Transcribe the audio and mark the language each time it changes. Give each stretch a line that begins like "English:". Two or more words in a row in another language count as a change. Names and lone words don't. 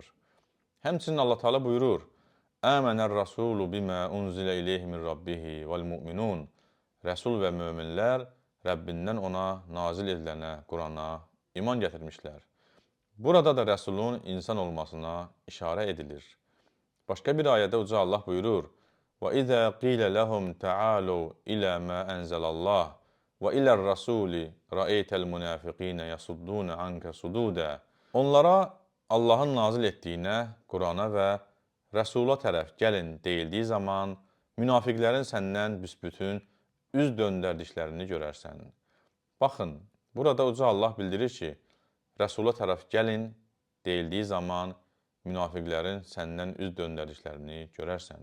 Azerbaijani: Həmçinin Allah Teala buyurur,
Arabic: آمن الرسول بما أنزل إليه من ربه والمؤمنون.
Azerbaijani: Rəsul və möminlər Rəbbindən ona nazil edilənə, Qurana iman gətirmişlər. Burada da Rəsulun insan olmasına işarə edilir. Başqa bir ayədə Uca Allah buyurur,
Arabic: وَإِذَا قِيلَ لَهُمْ تَعَالُوا إِلَى مَا أَنزَلَ اللّٰهِ وَإِلَى الرَّسُولِ رَأَيْتَ الْمُنَافِقِينَ يَصُدُّونَ عَنْكَ صُدُودًا.
Azerbaijani: Onlara Allahın nazil etdiyinə, Qurana və Rəsula tərəf gəlin deyildiyi zaman münafiqlərin səndən büsbütün üz döndərdiklərini görərsən. Baxın, burada Uca Allah bildirir ki, Rəsula tərəf gəlin deyildiyi zaman münafiqlərin səndən üz döndərdiklərini görərsən.